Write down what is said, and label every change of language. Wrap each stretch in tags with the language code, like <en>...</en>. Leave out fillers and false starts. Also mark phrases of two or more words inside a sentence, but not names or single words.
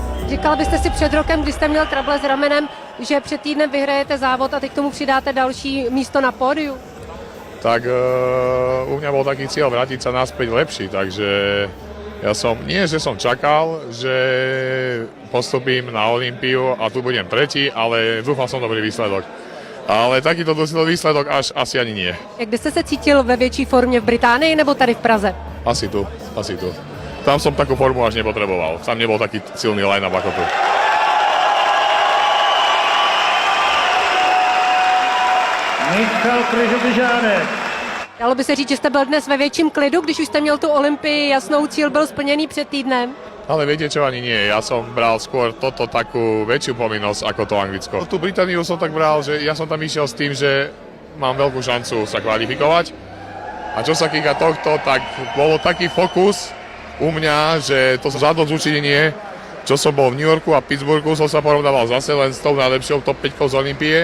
<cs>Říkala byste si před rokem, kdy jste měl trable s ramenem, že před týdnem vyhrajete závod a teď k tomu přidáte další místo na pódiu?</cs> <sk>Tak u mňa bol taký cieľ vrátiť sa naspäť lepší, takže ja som, nie že som čakal, že postupím na Olympiu a tu budem tretí, ale dúfal som dobrý výsledok. Ale takýto výsledok až asi ani nie.</sk> <cs>Jak byste se cítil ve větší formě v Británii nebo tady v Praze?</cs> <sk>Asi tu. Tam som takú formu až nepotreboval. Tam nebol taký silný line-up ako tu. Michal Kryžobyžánek.</sk> <cs>Dalo by se říct, že jste byl dnes ve větším klidu, když už jste měl tu Olympii, jasnou, cíl byl splněný před týdnem?</cs> <sk>Ale viete čo, ani nie. Ja som bral skôr toto takú väčšiu povinnosť ako to Anglicko. Tú Britániu som tak bral, že ja som tam išiel s tým, že mám veľkú šancu sa kvalifikovať. A čo sa týka tohto, tak bolo taký fokus u mňa, že to zadosťučinenie, čo som bol v New Yorku a Pittsburghu, som sa porovnával zase len s tou najlepšou top 5 z Olympie.</sk>